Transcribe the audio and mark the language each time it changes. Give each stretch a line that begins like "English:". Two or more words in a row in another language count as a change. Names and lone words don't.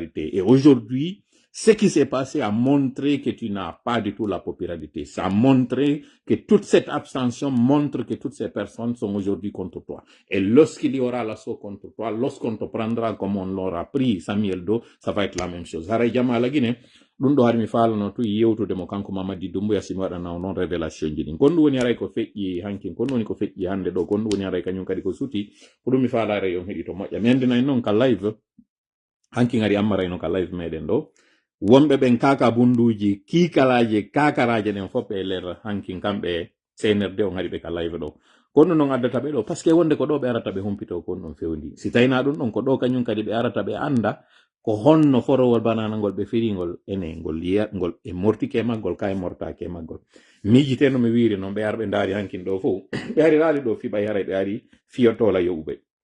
French: Et aujourd'hui, ce qui s'est passé a montré que tu n'as pas du tout la popularité. Ça a montré que toute cette abstention montre que toutes ces personnes sont aujourd'hui contre toi. Et lorsqu'il y aura l'assaut contre toi, lorsqu'on te prendra comme on l'aura pris Samuel Do, ça va être la même chose.
Fula: Haray jama la Guinée, ɗum ɗo harmi falano tu yewtudemo kanko Mamadi Doumbouya simi waɗana non révélation ji ɗin kon ɗum woni haray ko feƴƴi hankin kon woni ko feƴƴi hande ɗo kon ɗum woni haray kañum kadi ko suti ko ɗum mi falare on heeɗi to moƴƴa mi andinayi noon ka live hankin ari ammarayno ka live meɗen ɗo wonɓe ɓen kaka bunduji kiikalaje kakaraje ɗen fof ɓe ler hankin kamɓe CNRD on haɗi ɓe ka live ɗo kono noon addata ɓe ɗo
French: par ce que
Fula: wonde ko ɗo ɓe arata ɓe humpito kon ɗon fewndi si tawina ɗum ɗon ko ɗo kañum kadi ɓe arata ɓe anda ko honno forowol banana ngol ɓe firigol ene ngol e mortike maggol ka e mortake maggol miijiteno mi wiiri noon ɓe ara ɓe daari hankin ɗo fof ɓe ari raali ɗo fiɓay haray ɓe ari fiyotola yoɓuɓe